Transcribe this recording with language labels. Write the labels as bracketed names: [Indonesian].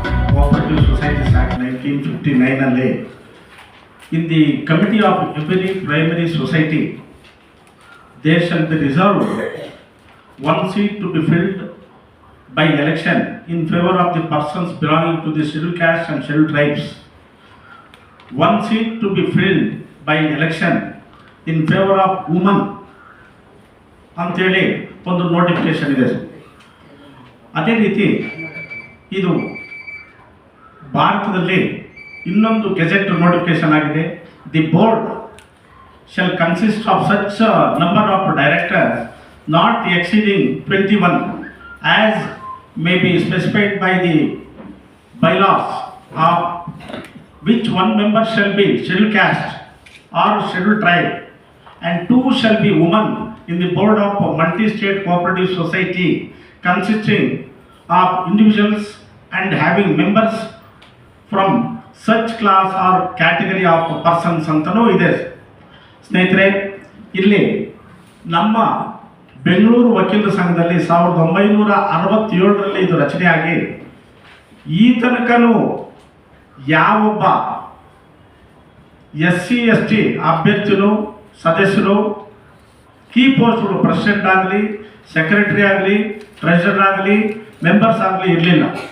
[English] 1959 in the committee of every primary society there shall be reserved one seat to be filled by election in favor of the persons belonging to the scheduled caste and scheduled tribes, one seat to be filled by election in favor of women [Kannada] ಅಂತೇಳಿ ಒಂದು notification ಇದೆ. ಅದೇ ರೀತಿ ಇದು ಭಾರತದಲ್ಲಿ ಇನ್ನೊಂದು gazette notification ಆಗಿದೆ. [English] the board shall consist of such a number of directors not exceeding 21 as may be specified by the bylaws, of which one member shall be scheduled caste or scheduled tribe and two shall be women in the board of a multi-state cooperative society consisting of individuals and having members from such class or category of persons [Kannada] ಅಂತನೂ ಇದೆ. ಸ್ನೇಹಿತರೆ, ಇಲ್ಲಿ ನಮ್ಮ ಬೆಂಗಳೂರು ವಕೀಲರ ಸಂಘದಲ್ಲಿ 1967ರಲ್ಲಿ ಇದು ರಚನೆಯಾಗಿ ಈ ತನಕನೂ ಯಾವೊಬ್ಬ SC/ST ಅಭ್ಯರ್ಥಿಗಳು ಸದಸ್ಯರು ಕೀ ಪೋಸ್ಟ್ಗಳು ಪ್ರೆಸಿಡೆಂಟ್ ಆಗಲಿ, ಸೆಕ್ರೆಟರಿ ಆಗಲಿ, ಟ್ರೆಷರರ್ ಆಗಲಿ, ಮೆಂಬರ್ಸ್ ಆಗಲಿ ಇರಲಿಲ್ಲ.